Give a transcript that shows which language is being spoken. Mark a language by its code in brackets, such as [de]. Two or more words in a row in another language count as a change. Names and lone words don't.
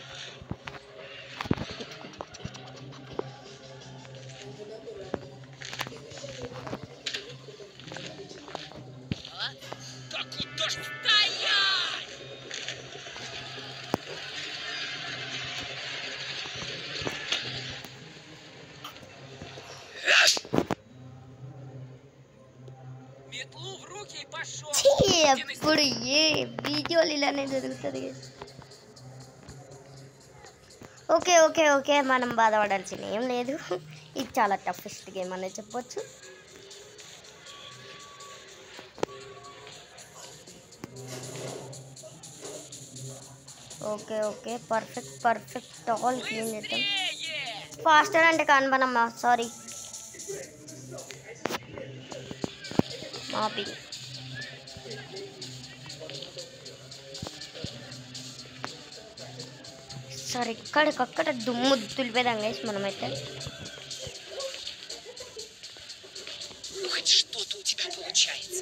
[ru] Да куда ж стоять? Метлу в руки и пошел. [te] ఎప్పుడు ఏ వీడియోలు ఇలానే జరుగుతుంది. [en] okay okay okay, [te] మనం బాధపడాల్సిన ఏం లేదు. ఇది చాలా [en] toughest game [te] అనేది చెప్పొచ్చు. [en] okay okay, perfect all clean [te] చేద్దాం. ఫాస్టర్ అంటే కనబనమ్మా, సారీ మాపి. సరే, ఇక్కడికక్కడ దుమ్ము దులిపేదాం గైస్ మనమైతే. [ru] Ну хоть что-то у тебя получается.